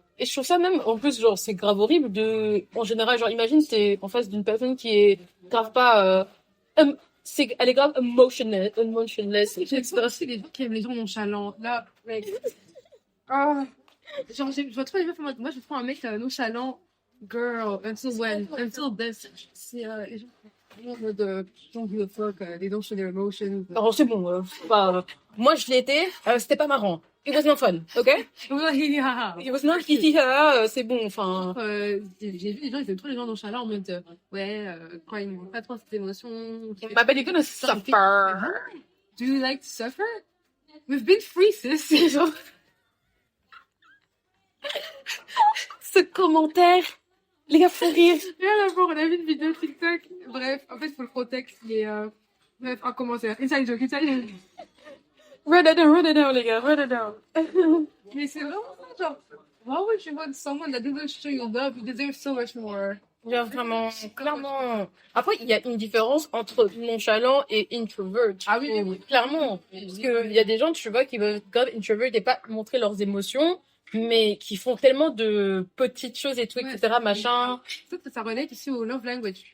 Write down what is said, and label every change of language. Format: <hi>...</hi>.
<fr>Et je trouve ça même, en plus, genre, c'est grave horrible de, en général, genre, imagine, t'es en face d'une personne qui est grave pas, elle est grave emotionless, C'est aussi les gens qui aiment les gens nonchalants. Là, mec. Ah. Genre, je vois trop les meufs en mode, moi, je prends un mec nonchalant.</fr> <en>Girl, until when? Until this.</en> <fr>C'est les gens en mode,</fr> <en>don't give a fuck, they don't show their emotions.</en> <fr>Alors, c'est bon, moi, je l'ai été, c'était pas marrant.</fr> <en>It was not fun, ok? It was not hihiha,</en> <fr>c'est bon, enfin. J'ai vu des gens, ils aiment trop les gens nonchalants en mode, quand ils n'ont pas trop cette émotion.</fr> <en>Bah, you're gonna suffer. Do you like to suffer? We've been free, sis.</en> <fr>Ce commentaire, les gars, faut rire. Rien à voir, on a vu une vidéo TikTok. Bref, en fait, il faut le contexte. Mais, bref, un commentaire. Inside joke.</fr> <en>Run it down,</en> <fr>les gars,</fr> <en>run it down.</en> <fr>Mais c'est vraiment ça, genre,</fr> <en>why would you want someone that doesn't show you love? You deserve so much more.</en> <fr>Yeah, vraiment, clairement. Après, il y a une différence entre nonchalant et introvert. Ah oui. Clairement. Parce que il y a des gens, tu vois, qui veulent grave introvert et pas montrer leurs émotions, mais qui font tellement de petites choses et tout, etc., machin. Ça relate aussi au love language.</fr>